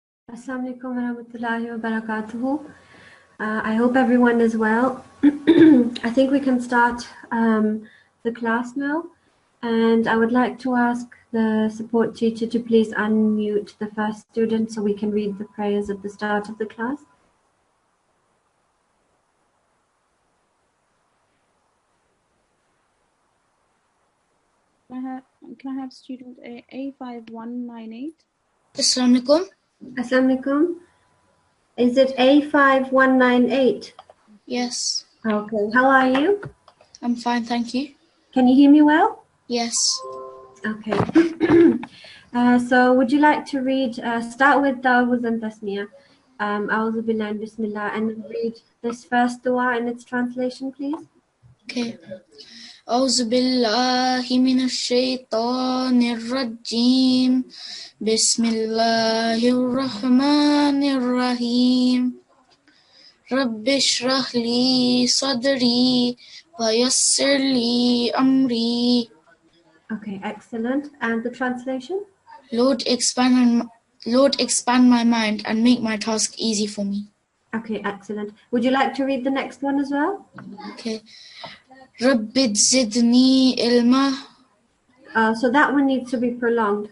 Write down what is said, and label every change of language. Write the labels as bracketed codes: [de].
[ar] Assalamu alaikum wa rahmatullahi wa barakatuhu. [en] I hope everyone is well. I think we can start the class now. And I would like to ask the support teacher to please unmute the first student so we can read the prayers at the start of the class. Can I have student A5198? [ar] Assalamu alaikum. Assalamu alaikum. [en] Is it A5198? Yes, Okay. How are you? I'm fine, thank you. Can you hear me well? Yes. Okay. So would you like to read, start with Dawuz and Tasmiyah, A'udhu Billahi and Bismillah, and read this first dua in its translation, please? Okay. [ar] أعوذ بالله من الشيطان الرجيم بسم الله الرحمن الرحيم رب اشرح لي صدري ويسر لي أمري. [en] Okay, excellent. And the translation? Lord, expand my mind and make my task easy for me. Okay, excellent. Would you like to read the next one as well? [ar] Okay. Rabbi zidni ilma. [en] So that one needs to be prolonged.